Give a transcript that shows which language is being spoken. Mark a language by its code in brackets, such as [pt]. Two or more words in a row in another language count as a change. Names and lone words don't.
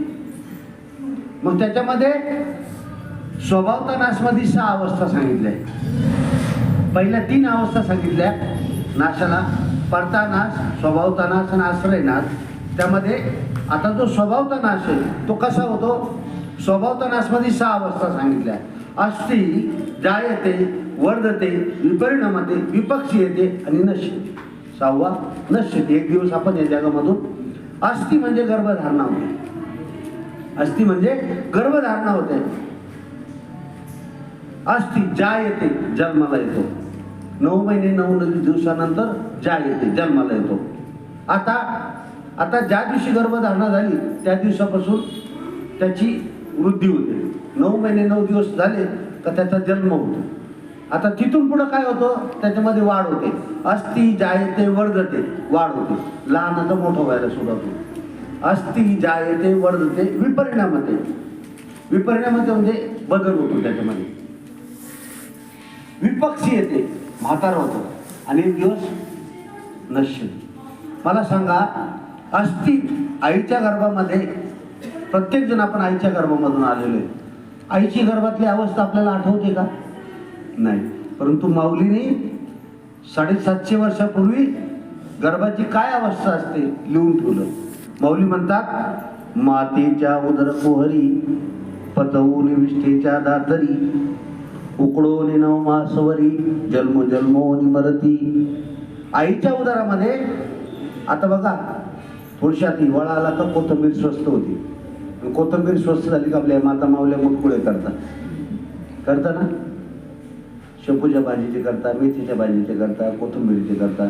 [mr] मग त्याच्यामध्ये स्वभावता नाशमध्ये 6 अवस्था सांगितल्या. पहिल्या 3 अवस्था सांगितल्या नाशाला: परता नाश, स्वभावता नाश आणि आश्रय नाश. त्यामध्ये आता जो स्वभावता नाश आहे तो कसा होतो? स्वभावता नाशमध्ये 6 अवस्था सांगितल्या: [sa] अस्ति, जायते, वर्धते, विपरिणमते, विपक्षीयते आणि नश्यते. [mr] 6वा नश्यते. एक दिवस आपण या जगामधून. अस्ति म्हणजे गर्भधारणा होते. अस्ति म्हणजे गर्भधारणा होते. [sa] अस्ति जायते, [mr] जन्माला येतो. 9 महिने 9 दिवसानंतर जायते, जन्माला येतो. आता ज्या दिवशी गर्भधारणा झाली त्या दिवसापासून त्याची वृद्धी होते. 9 महिने 9 दिवस झाले का त्याचा जन्म होतो. आता तिथून पुढं काय होतं? त्याच्यामध्ये वाढ होते. [sa] अस्ति, जायते, वर्धते, [mr] वाढ होते. लहानाचं मोठं व्हायला सुरुवात होते. [sa] अस्ति, जायते, वर्धते, विपरिणामते. [mr] विपरिणामते म्हणजे बदल होतो त्याच्यामध्ये. विपक्षी येते, म्हातार होतो आणि एक दिवस नश्य. मला सांगा, अस्ति, आईच्या गर्भामध्ये प्रत्येक जण आपण आईच्या गर्भामधून आलेलो आहे. आईची गर्भातली अवस्था आपल्याला आठवते का? नाही. परंतु माऊलीने 750 वर्षापूर्वी गर्भाची काय अवस्था असते लिहून ठेवलं. माऊली म्हणतात, मातेच्या उदर कुहरी पतवून विष्ठेच्या दातरी उकडोनी नवमासवरी जन्म जन्मोनी मरती. आईच्या उदरामध्ये आता बघा, थोडशात हिवाळा आला का कोथिंबीर स्वस्त होती. कोथिंबीर स्वस्त झाली का आपल्या माता माऊल्या मुटकुळे करता ना. शेपूच्या भाजीचे करता, मेथीच्या भाजीचे करता, कोथिंबीरीचे करता.